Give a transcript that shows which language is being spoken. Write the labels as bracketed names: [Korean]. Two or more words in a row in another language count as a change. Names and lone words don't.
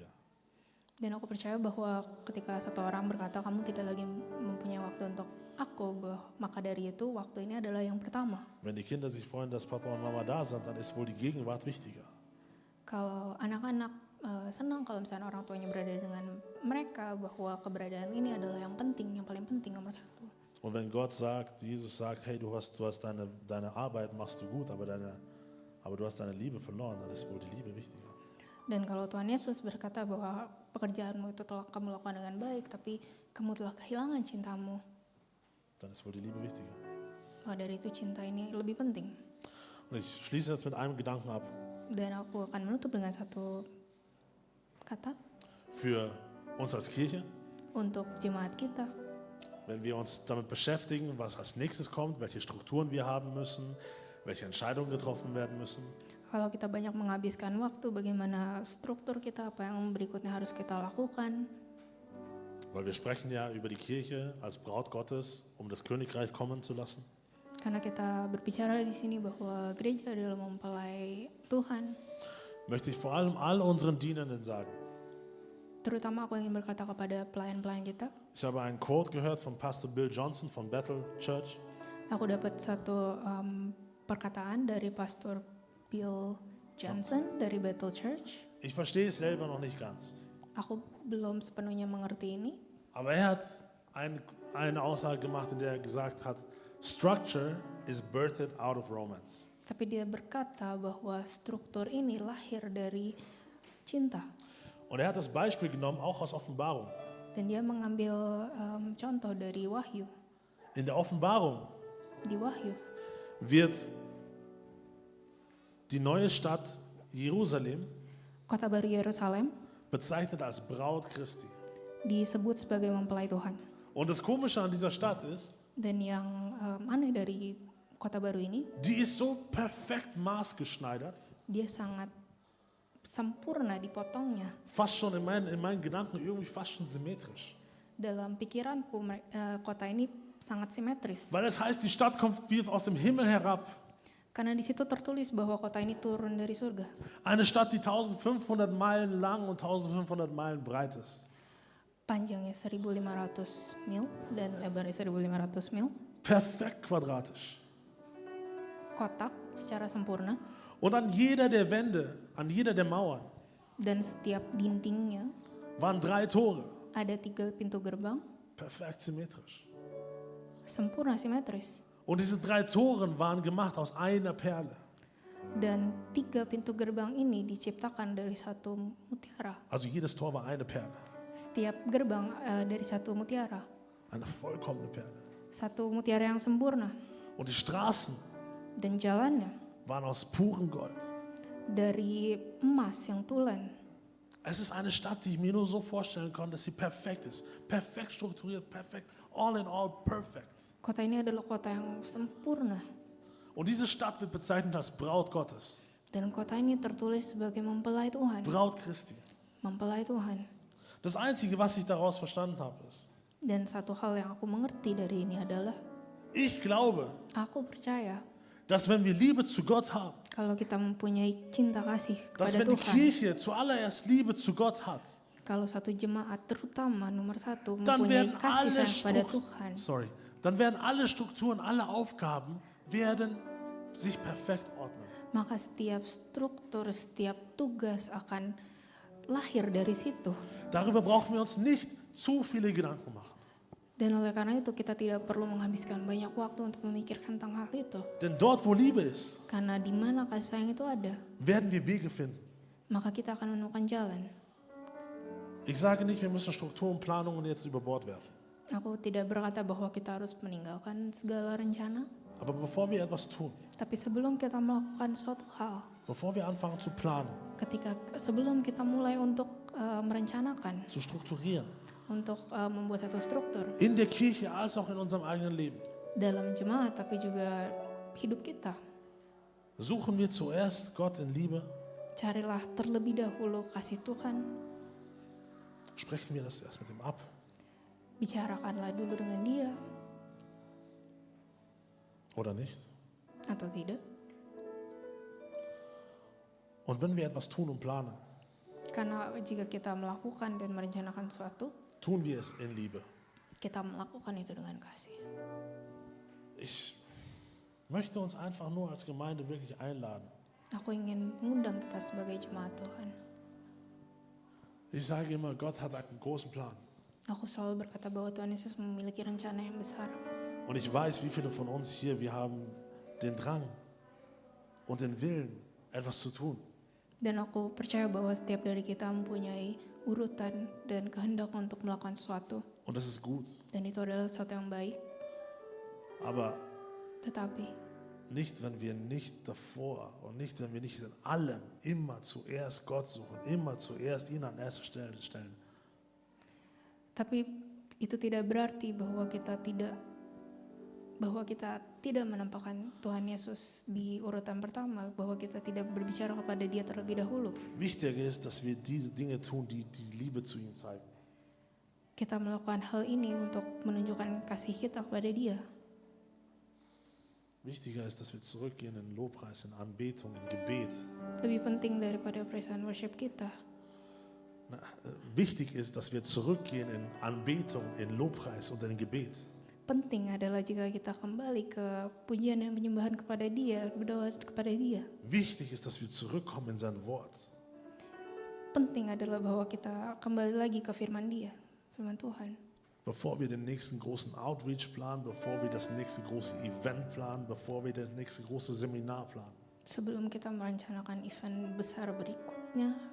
[Indonesian] Dan aku percaya bahwa ketika satu orang berkata kamu tidak lagi mempunyai waktu untuk aku, maka dari itu waktu ini adalah yang pertama. [German] Wenn die Kinder sich freuen, dass Papa und Mama da sind, dann ist wohl die Gegenwart wichtiger. [Indonesian] Kalau anak-anak senang kalau misalnya orang tuanya berada dengan mereka, bahwa keberadaan ini adalah yang penting, yang paling penting, nomor satu. [German] Und wenn Gott sagt, Jesus sagt, hey, du hast deine Arbeit machst du gut, aber du hast deine Liebe verloren, dann ist wohl die Liebe wichtiger. [Indonesian] Dan kalau Tuhan Yesus berkata bahwa pekerjaanmu itu telah kamu lakukan dengan baik, tapi kamu telah kehilangan cintamu, [German] Dann ist wohl die Liebe wichtiger. [Indonesian] maka dari itu cinta ini lebih penting. [German] Und ich schließe jetzt mit einem Gedanken ab. [Indonesian] Dan aku akan menutup dengan satu kata [German] Für uns als Kirche, [Indonesian] untuk jemaat kita. [German] wenn wir uns damit beschäftigen, was als nächstes kommt, welche Strukturen wir haben müssen, welche Entscheidungen getroffen werden müssen, [Indonesian] Kalau kita banyak menghabiskan waktu, bagaimana struktur kita, apa yang berikutnya harus kita lakukan. [German] weil wir sprechen ja über die Kirche als Braut Gottes, um das Königreich kommen zu lassen. [Indonesian] Karena kita berbicara di sini bahwa gereja adalah mempelai Tuhan. [German] Möchte ich vor allem all unseren Dienenden sagen. [Indonesian] Terutama aku ingin berkata kepada pelayan-pelayan kita. [German] Ich habe einen Quote gehört von Pastor Bill Johnson von Bethel Church. [Indonesian] Aku dapat satu perkataan dari Pastor Bill Johnson dari Bethel Church. [German] Ich verstehe es selber noch nicht ganz. [Indonesian] Aku belum sepenuhnya mengerti ini. [German] Aber er hat eine Aussage gemacht, in der er gesagt hat, [English] structure is birthed out of romance. [Indonesian] Tapi dia berkata bahwa struktur ini lahir dari cinta. [German] Und er hat das Beispiel genommen, auch aus Offenbarung. [Indonesian] Dan dia mengambil contoh dari Wahyu. [German] In der Offenbarung [Indonesian] Di Wahyu, [German] wird die neue Stadt Jerusalem [Indonesian] kota baru Yerusalem [German] bezeichnet als Braut Christi. [Indonesian] disebut sebagai mempelai Tuhan. [German] Und das Komische an dieser Stadt ist, [Indonesian] Dan yang aneh dari kota baru ini, [German] die ist so perfekt maßgeschneidert, [Indonesian] dia sangat sempurna dipotongnya. [German] fast schon in meinen Gedanken irgendwie fast schon symmetrisch. [Indonesian] Dalam pikiranku kota ini sangat simetris. [German] Weil es heißt, die Stadt kommt wie aus dem Himmel herab. [Indonesian] Karena di situ tertulis bahwa kota ini turun dari surga. [German] Eine Stadt, die 1500 Meilen lang und 1500 Meilen breit ist. [Indonesian] Panjangnya 1.500 mil dan lebarnya 1.500 mil. [German] Perfekt quadratisch. [Indonesian] Kotak secara sempurna. [German] Und an jeder der Wände, an jeder der Mauern [Indonesian] Dan setiap dindingnya [German] waren 3 Tore. [Indonesian] ada 3 pintu gerbang. [German] Perfekt symmetrisch. [Indonesian] Sempurna simetris. [German] Und diese 3 Toren waren gemacht aus einer Perle. [Indonesian] Dan 3 pintu gerbang ini diciptakan dari satu mutiara. [German] Also jedes Tor war eine Perle. [Indonesian] Setiap gerbang dari satu mutiara. [German] Eine vollkommene Perle. [Indonesian] Satu mutiara yang sempurna. [German] Und die Straßen [Indonesian] Dan jalannya [German] waren aus purem Gold. [Indonesian] dari emas yang tulen. [German] Es ist eine Stadt, die ich mir nur so vorstellen konnte, dass sie perfekt ist. Perfekt strukturiert, perfekt, [English] all in all perfect. [Indonesian] Kota ini adalah kota yang sempurna. [German] Und diese Stadt wird bezeichnet als Braut Gottes. [Indonesian] Dan kota ini tertulis sebagai mempelai Tuhan. [German] Braut Christi. [Indonesian] Mempelai Tuhan. [German] Das Einzige, was ich daraus verstanden habe, ist, [Indonesian] Dan satu hal yang aku mengerti dari ini adalah, [German] ich glaube, [Indonesian] aku percaya [German] dass wenn wir Liebe zu Gott haben, [Indonesian] kalau kita mempunyai cinta kasih [German] dass [Indonesian] kepada [German] wenn die [Indonesian] Tuhan, [German] Kirche zuallererst Liebe zu Gott hat, [Indonesian] kalau satu jemaat terutama nomor 1 [German] dann [Indonesian] mempunyai [German] werden [Indonesian] kasih [German] alle, [Indonesian] sayang pada Tuhan, [German] dann werden alle Strukturen, alle Aufgaben werden sich perfekt ordnen. [Indonesian] maka setiap struktur, setiap tugas akan lahir dari situ. [German] Darüber brauchen wir uns nicht zu viele Gedanken machen. [Indonesian] Dan oleh karena itu kita tidak perlu menghabiskan banyak waktu untuk memikirkan tentang hal itu. [German] Denn dort, wo Liebe ist, [Indonesian] Karena di mana kasih sayang itu ada, [German] werden wir Wege finden. [Indonesian] maka kita akan menemukan jalan. [German] Ich sage nicht, wir müssen Struktur und Planungen jetzt über Bord werfen. [Indonesian] Aku tidak berkata bahwa kita harus meninggalkan segala rencana, [German] Aber bevor wir etwas tun, [Indonesian] tapi sebelum kita melakukan suatu hal, [German] bevor wir anfangen zu planen, [Indonesian] sebelum kita mulai untuk merencanakan, [German] zu strukturieren, [Indonesian] untuk membuat satu struktur [German] in der Kirche als auch in unserem eigenen Leben, [Indonesian] dalam jemaat tapi juga hidup kita, [German] suchen wir zuerst Gott in Liebe, [Indonesian] carilah terlebih dahulu kasih Tuhan, [German] sprechen wir das erst mit ihm ab. [Indonesian] bicarakanlah dulu dengan Dia [German] Oder nicht? [Indonesian] atau tidak. [German] Und wenn wir etwas tun und planen, [Indonesian] Karena jika kita melakukan dan merencanakan sesuatu, [German] tun wir es in Liebe. [Indonesian] kita melakukan itu dengan kasih. [German] Ich möchte uns einfach nur als Gemeinde wirklich einladen. [Indonesian] Aku ingin mengundang kita sebagai jemaat Tuhan. [German] Ich sage immer, Gott hat einen großen Plan. [Indonesian] Aku selalu berkata bahwa Tuhan Yesus memiliki rencana yang besar. [German] Und ich weiß, wie viele von uns hier, wir haben den Drang und den Willen, etwas zu tun. [Indonesian] Dan aku percaya bahwa setiap dari kita mempunyai urutan dan kehendak untuk melakukan sesuatu. [German] Und das ist gut. [Indonesian] Dan itu adalah sesuatu yang baik. [German] Aber [Indonesian] Tetapi [German] nicht, wenn wir nicht davor und nicht, wenn wir nicht in allem immer zuerst Gott suchen, immer zuerst ihn an erste Stelle stellen. [Indonesian] Tapi itu tidak berarti bahwa kita tidak menempatkan Tuhan Yesus di urutan pertama, bahwa kita tidak berbicara kepada Dia terlebih dahulu. [German] Wichtiger ist, dass wir diese Dinge tun, die die Liebe zu ihm zeigen. [Indonesian] Kita melakukan hal ini untuk menunjukkan kasih kita kepada Dia. [German] Wichtiger ist, dass wir zurückgehen in Lobpreis, in Anbetung, in Gebet. [Indonesian] Lebih penting daripada [English] praise and worship [Indonesian] kita. [German] Wichtig ist, dass wir zurückgehen in Anbetung, in Lobpreis und in Gebet. [Indonesian] Penting adalah jika kita kembali ke pujian dan penyembahan kepada Dia, berdoa kepada Dia. [German] Wichtig ist, dass wir zurückkommen in sein Wort. [Indonesian] Penting adalah bahwa kita kembali lagi ke firman Dia, firman Tuhan. [German] Bevor wir den nächsten großen Outreach planen, bevor wir das nächste große Event planen, bevor wir das nächste große Seminar planen. [Indonesian] Sebelum kita merencanakan event besar berikutnya,